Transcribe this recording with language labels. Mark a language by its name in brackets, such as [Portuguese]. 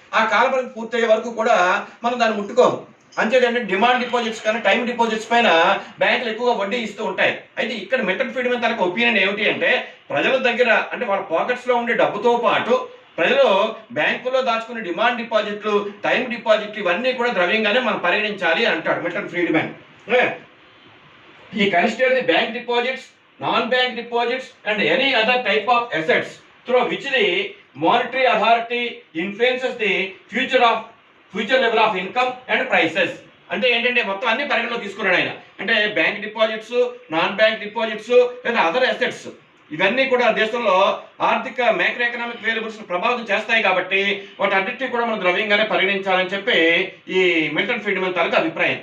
[Telugu] ఆ కాల పరిమితి పూర్తయ్యే వరకు కూడా మనం దాన్ని ముట్టుకోము. అంతేదంటే డిమాండ్ డిపాజిట్స్ కానీ టైం డిపాజిట్స్ పైన బ్యాంకులు ఎక్కువగా వడ్డీ ఇస్తూ ఉంటాయి. అయితే ఇక్కడ మిల్టన్ ఫ్రీడ్మన్ తనకు ఒపీనియన్ ఏమిటి అంటే ప్రజల దగ్గర అంటే వాళ్ళ పాకెట్స్ లో ఉండే డబ్బుతో పాటు ప్రజలు బ్యాంకుల్లో దాచుకునే డిమాండ్ డిపాజిట్లు, టైం డిపాజిట్లు ఇవన్నీ కూడా ద్రవ్యంగానే మనం పరిగణించాలి అంటాడు Milton Friedman. [English] He considered the bank deposits, non-bank deposits and any other type of assets through which the monetary authority influences the future level of income and prices. [Telugu] అంటే ఏంటంటే మొత్తం అన్ని పరిగణలో తీసుకున్నాడు ఆయన. అంటే bank deposits, non bank deposits లేదా other assets ఇవన్నీ కూడా దేశంలో ఆర్థిక మైక్రో ఎకనామిక్ వేరియబుల్స్ ప్రభావితం చేస్తాయి కాబట్టి వాటి అన్నిటినీ కూడా మనం ద్రవ్యంగానే పరిగణించాలని చెప్పి ఈ మిల్టన్ ఫ్రీడ్మన్ తాలూకా అభిప్రాయం.